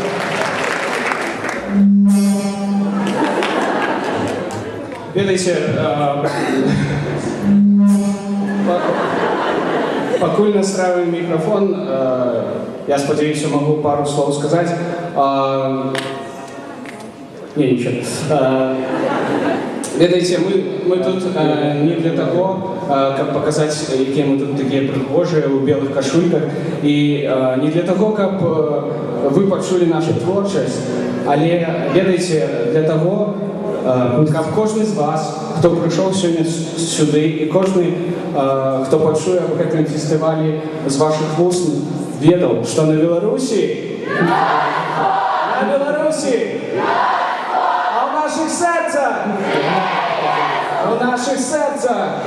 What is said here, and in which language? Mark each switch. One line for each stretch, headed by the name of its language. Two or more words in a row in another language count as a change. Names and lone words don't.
Belarusian: Ведаеце, пакуль
Russian: настраиваем микрофон,
Belarusian: я спадзяюся,
Russian: могу пару слов сказать. Не, ничего.
Belarusian: Ведаеце, мы тут
Russian: не для того,
Belarusian: каб показать, якія мы тут такія прыгожыя у белых кашульках, і
Russian: не для того,
Belarusian: каб вы пачулі нашу творчасць, але ведаеце, для того, каб кожны з вас, хто прыйшоў сёння сюды, і кожны, хто пачуе аб гэтым фестывалі з вашых вуст, ведаў, што на Беларусі, а ў нашых сэрцах,
Russian: у наших сердцах.